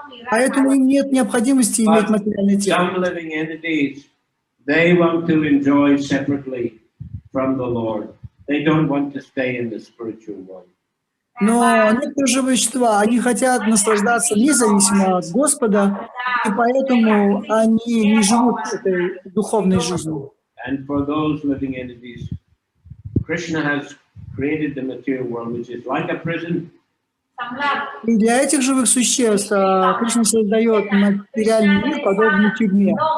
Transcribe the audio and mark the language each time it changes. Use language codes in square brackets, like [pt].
[ru] Поэтому им нет необходимости иметь материальное тело. [en] Some living entities, they want to enjoy separately from the Lord. They don't want to stay in the spiritual world. [ru] Но некоторые живые существа, они хотят наслаждаться независимо от Господа, и поэтому они не живут этой духовной жизнью. [en] And for those living entities, Krishna has created the material world, which is like a prison. [ru] И для этих живых существ Кришна создает материальный мир, подобный тюрьме.